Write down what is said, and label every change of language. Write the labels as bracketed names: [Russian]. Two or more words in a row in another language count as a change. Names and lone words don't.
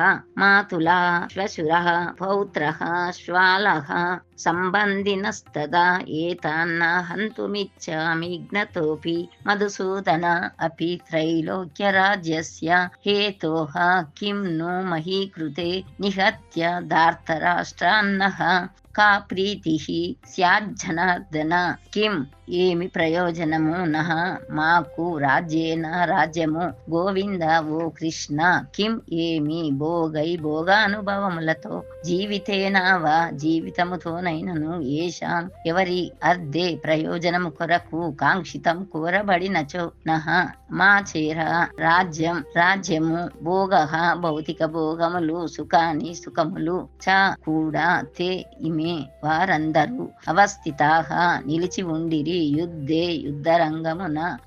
[Sanskrit] मातुला श्वशुरः पौत्रः श्वालः सम्बन्धिनस्तदा एतान्न हन्तुमिच्छामि ज्ञतोऽपि मधुसूदन अपि त्रैलोक्यराज्यस्य हेतोः किं नो मही कृते निहत्य धार्तराष्ट्रान्नः का प्रीतिः स्याज्जनार्दन किं [Telugu] ఏమి ప్రయోజనము నహ మాకు రాజ్యేన రాజ్యము గోవింద ఓ కృష్ణ కిం ఏమి భోగానుభవములతో జీవితేనావా జీవితముతోనైనను ఏషాం ఎవరి అర్ధే ప్రయోజనము కొరకు కాంక్షితం కోరబడినచో నహ మా చేర రాజ్యము భోగ భౌతిక భోగములు సుఖములు చ కూడా తే ఇమే వారందరూ అవస్థితాః నిలిచి ఉండిరి యుద్ధే యుద్ధరంగమున